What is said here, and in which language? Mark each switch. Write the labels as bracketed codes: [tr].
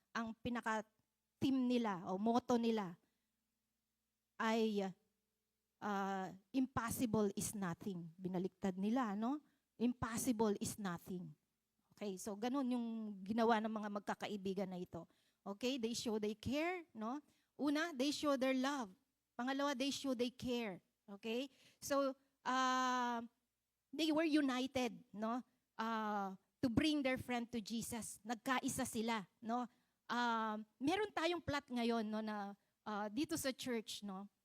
[tl] Ang pinaka team nila o motto nila ay [en] impossible is nothing. [tl] Binaliktad nila, no? [en] Impossible is nothing. [tl] Okay, so ganun yung ginawa ng mga magkakaibigan na ito. [en] Okay, they show they care, no? Una, they show their love. Pangalawa, they show they care. Okay? So, they were united, no? To bring their friend to Jesus. [tl] Nagkaisa sila, no? Meron tayong plot ngayon, no, na dito sa church, no?